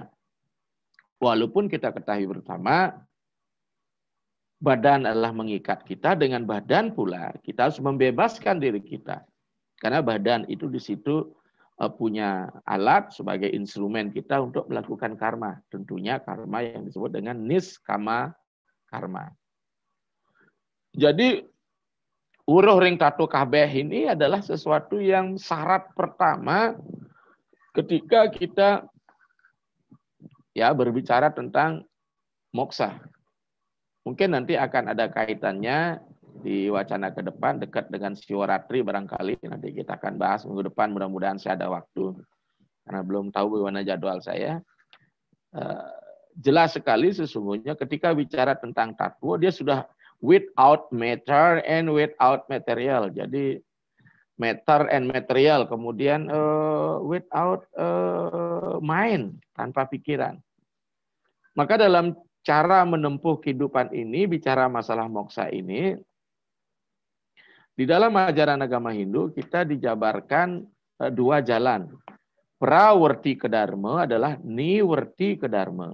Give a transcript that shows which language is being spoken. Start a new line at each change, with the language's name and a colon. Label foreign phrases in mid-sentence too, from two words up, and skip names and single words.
Indonesian: Walaupun kita ketahui bersama, badan adalah mengikat kita, dengan badan pula kita harus membebaskan diri kita. Karena badan itu di situ punya alat sebagai instrumen kita untuk melakukan karma. Tentunya karma yang disebut dengan niskama karma. Jadi,
Balinese: uruh ring tatu kabeh
Indonesian: ini adalah sesuatu yang syarat pertama ketika kita ya berbicara tentang moksa. Mungkin nanti akan ada kaitannya di wacana ke depan dekat dengan Siwaratri barangkali. Nanti kita akan bahas minggu depan, mudah-mudahan saya ada waktu. Karena belum tahu bagaimana jadwal saya. Jelas sekali sesungguhnya ketika bicara tentang tatwa, dia sudah
English: without matter and without material.
Indonesian: Jadi
English: matter and material.
Indonesian: Kemudian
English: without mind,
Indonesian: tanpa pikiran. Maka dalam cara menempuh kehidupan ini, bicara masalah moksa ini, di dalam ajaran agama Hindu kita dijabarkan 2 jalan. prawerti kedarma adalah niwerti kedarma.